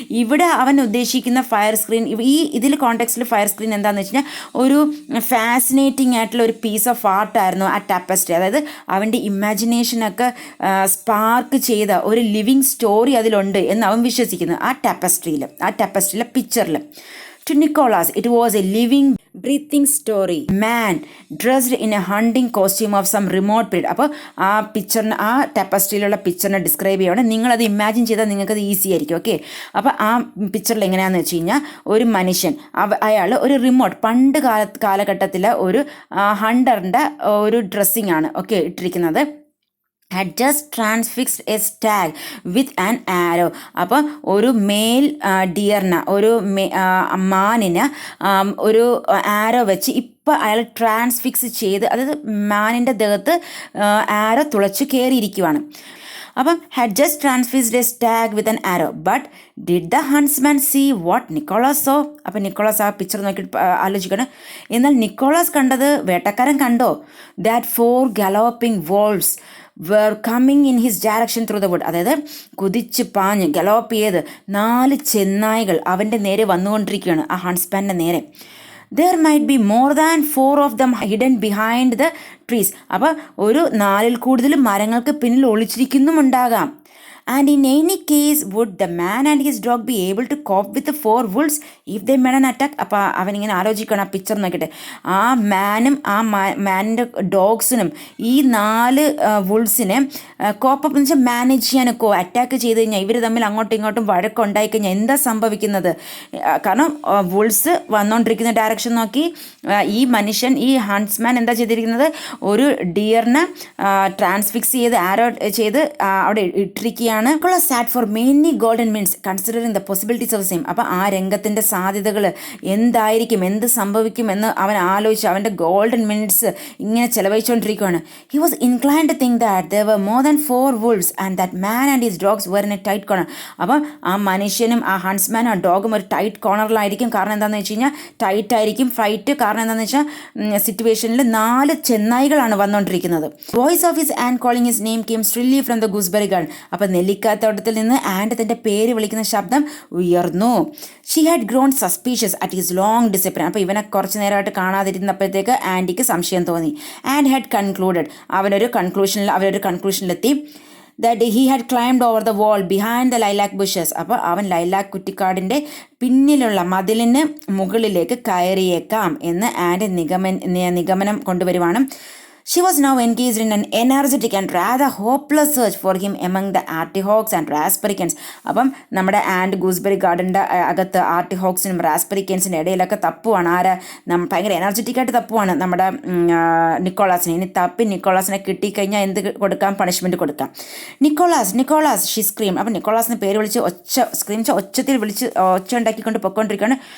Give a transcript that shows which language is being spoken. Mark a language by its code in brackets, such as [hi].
[ml] ഇവിടെ അവൻ ഉദ്ദേശിക്കുന്ന ഫയർ സ്ക്രീൻ, ഇതിൽ കോണ്ടെക്സ്റ്റിൽ ഫയർ സ്ക്രീൻ എന്താണെന്ന് വെച്ച് കഴിഞ്ഞാൽ ഒരു ഫാസിനേറ്റിംഗ് ആയിട്ടുള്ള ഒരു പീസ് ഓഫ് ആർട്ടായിരുന്നു ആ ടാപ്പസ്ട്രി. അതായത് അവൻ്റെ ഇമാജിനേഷനൊക്കെ സ്പാർക്ക് ചെയ്ത ഒരു ലിവിങ് സ്റ്റോറി അതിലുണ്ട് എന്ന് അവൻ വിശ്വസിക്കുന്നു ആ ടാപ്പസ്ട്രിയിലെ പിക്ചറിൽ. [en] To Nicholas, it was a living, breathing story. Man dressed in a hunting costume of some remote period. [ml] അപ്പോൾ ആ പിക്ചറിന്, ആ ടെപ്പസ്ട്രിയിലുള്ള പിക്ചറിനെ ഡിസ്ക്രൈബ് ചെയ്യുകയാണ്. നിങ്ങളത് ഇമാജിൻ ചെയ്താൽ നിങ്ങൾക്കത് ഈസി ആയിരിക്കും. ഓക്കെ, അപ്പോൾ ആ പിക്ചറിൽ എങ്ങനെയാണെന്ന് വെച്ച് കഴിഞ്ഞാൽ ഒരു മനുഷ്യൻ, അയാൾ ഒരു റിമോട്ട്, പണ്ട് കാലഘട്ടത്തിലെ ഒരു ഹണ്ടറിൻ്റെ ഒരു ഡ്രസ്സിങ് ആണ് ഓക്കെ ഇട്ടിരിക്കുന്നത്. [en] had just transfixed a stag with an arrow. [ml] അപ്പോൾ ഒരു മെയിൽ ഡിയറിന്, ഒരു മാനിന് ഒരു ആരോ വെച്ച് ഇപ്പോൾ അയാൾ ട്രാൻസ്ഫിക്സ് ചെയ്ത്, അതായത് മാനിൻ്റെ ദേഹത്ത് ആരോ തുളച്ച് കയറിയിരിക്കുവാണ്. [en] അപ്പം had just transfixed a stag with an arrow. But did the huntsman see what Nicholas saw? [ml] അപ്പം നിക്കോളാസ് ആ പിക്ചർ നോക്കിയിട്ട് ആലോചിക്കണം. എന്നാൽ നിക്കോളാസ് കണ്ടത് വേട്ടക്കാരൻ കണ്ടോ? [en] That 4 galloping wolves were coming in his direction through the wood. [ml] അതായത് കുതിച്ച് പാഞ്ഞ് ഗലോപ്പ് ചെയ്ത് 4 ചെന്നായ്കൾ അവൻ്റെ നേരെ വന്നുകൊണ്ടിരിക്കുകയാണ്, ആ ഹൺസ്മാൻ്റെ നേരെ. [en] There might be more than 4 of them hidden behind the trees. [ml] അപ്പോൾ ഒരു 4-ൽ കൂടുതൽ മരങ്ങൾക്ക് പിന്നിൽ ഒളിച്ചിരിക്കുന്നുമുണ്ടാകാം. [en] And in any case, would the man and his dog be able to cope with the 4 wolves if they made an attack? [ml] അപ്പോൾ അവനിങ്ങനെ ആലോചിക്കണം, ആ picture നോക്കിയിട്ട് ആ മാനും ആ മാനിൻ്റെ ഡോഗ്സിനും ഈ 4 വുൾസിനെ കോപ്പപ്പ് എന്ന് വെച്ചാൽ മാനേജ് ചെയ്യാനൊക്കെ, അറ്റാക്ക് ചെയ്ത് കഴിഞ്ഞാൽ ഇവർ തമ്മിൽ അങ്ങോട്ടും ഇങ്ങോട്ടും വഴക്കുണ്ടായി കഴിഞ്ഞാൽ എന്താ സംഭവിക്കുന്നത്? കാരണം വുൾസ് വന്നുകൊണ്ടിരിക്കുന്ന ഡയറക്ഷൻ നോക്കി ഈ മനുഷ്യൻ, ഈ ഹൺസ്മാൻ എന്താ ചെയ്തിരിക്കുന്നത്, ഒരു ഡിയറിനെ ട്രാൻസ്ഫിക്സ് ചെയ്ത് ആരോ ചെയ്ത് അവിടെ ഇട്ടിരിക്കുകയാണ്. [en] Sat for many golden minutes considering the possibilities of same. [ml] അപ്പോൾ ആ രംഗത്തിൻ്റെ സാധ്യതകൾ എന്തായിരിക്കും, എന്ത് സംഭവിക്കും എന്ന് അവൻ ആലോചിച്ച് അവൻ്റെ ഗോൾഡൻ മിനിറ്റ്സ് ഇങ്ങനെ ചെലവഴിച്ചുകൊണ്ടിരിക്കുകയാണ്. [en] He was inclined to think that there were more than 4 wolves and that man and his dogs were in a tight corner. [ml] അപ്പം ആ മനുഷ്യനും ആ ഹൺസ്മാനും ആ ഡോഗും ഒരു ടൈറ്റ് കോർണറിലായിരിക്കും. കാരണം എന്താണെന്ന് വെച്ച് കഴിഞ്ഞാൽ ടൈറ്റ് ആയിരിക്കും ഫൈറ്റ്. കാരണം എന്താണെന്ന് വെച്ചാൽ സിറ്റുവേഷനിൽ 4 ചെന്നായികളാണ് വന്നുകൊണ്ടിരിക്കുന്നത്. [en] Voice of his and calling his name came shrilly from the gooseberry garden. [ml] അപ്പം നെല്ലിക്കാത്തോട്ടത്തിൽ നിന്ന് ആൻഡ് തൻ്റെ പേര് വിളിക്കുന്ന ശബ്ദം ഉയർന്നു. [en] She had grown suspicious at his long discipline. [ml] അപ്പോൾ ഇവനെ കുറച്ച് നേരമായിട്ട് കാണാതിരുന്നപ്പോഴത്തേക്ക് ആൻറ്റിക്ക് സംശയം തോന്നി. [en] and had concluded, [ml] അവരൊരു കൺക്ലൂഷനിലെത്തി [en] that he had climbed over the wall behind the lilac bushes. [ml] അപ്പോൾ അവൻ ലൈലാക് കുറ്റിക്കാടിൻ്റെ പിന്നിലുള്ള മതിലിന് മുകളിലേക്ക് കയറിയേക്കാം എന്ന് ആൻഡ് നിഗമനം കൊണ്ടുവരുവാണ്. [en] She was now engaged in an energetic and rather hopeless search for him among the artichokes and raspberries. [ml] അപ്പം നമ്മുടെ and gooseberry ഗാർഡൻ്റെ അകത്ത് ആർട്ടിഹോക്സിനും റാസ്ബെറിക്കൻസിൻ്റെ ഇടയിലൊക്കെ തപ്പുവാണ്. ഭയങ്കര എനർജറ്റിക് ആയിട്ട് തപ്പുവാണ് നമ്മുടെ നിക്കോളാസിനെ. ഇനി തപ്പി നിക്കോളാസിനെ കിട്ടിക്കഴിഞ്ഞാൽ എന്ത് കൊടുക്കാം? പണിഷ്മെൻറ്റ് കൊടുക്കാം. Nicholas [en] She scream. [ml] അപ്പം നിക്കോളാസിന് പേര് വിളിച്ച് ഒച്ചത്തിൽ വിളിച്ച് ഒച്ച ഉണ്ടാക്കിക്കൊണ്ട് പൊയ്ക്കൊണ്ടിരിക്കുകയാണ്.